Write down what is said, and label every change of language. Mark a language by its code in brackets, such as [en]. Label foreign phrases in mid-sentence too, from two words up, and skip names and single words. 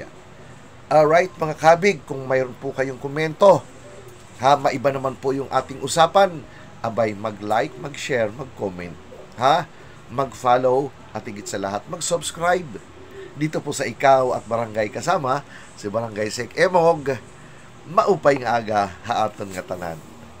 [tl] Alright mga kabig, kung mayroon po kayong komento, maiba naman po yung ating usapan, abay mag-like, mag-share, mag-comment, mag-follow, at higit sa lahat, mag-subscribe dito po sa Ikaw at Barangay Kasama, si Barangay Sek Emog, [war] maupay nga aga, haaton nga tanan.